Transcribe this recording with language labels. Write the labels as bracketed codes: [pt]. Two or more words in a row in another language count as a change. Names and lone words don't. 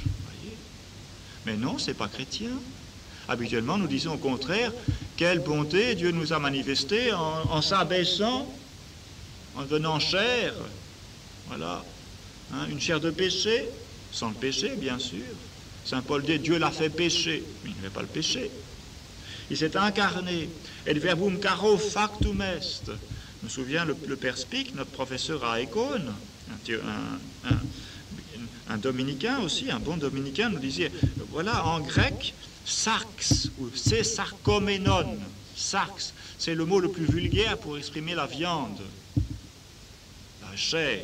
[fr] Mais non, ce n'est pas chrétien. Habituellement, nous disons au contraire, quelle bonté Dieu nous a manifestée en s'abaissant, en devenant chair. Voilà. Hein, une chair de péché, sans le péché, bien sûr. Saint Paul dit, Dieu l'a fait pécher. Mais il n'avait pas le péché. Il s'est incarné. Et le [la] verbum caro factum est. [fr] Je me souviens, le père Spic, notre professeur à Écône, un dominicain aussi, un bon dominicain, nous disait, voilà, en grec, sarx, ou c'est sarkoménon. Sarx, c'est le mot le plus vulgaire pour exprimer la viande, la chair.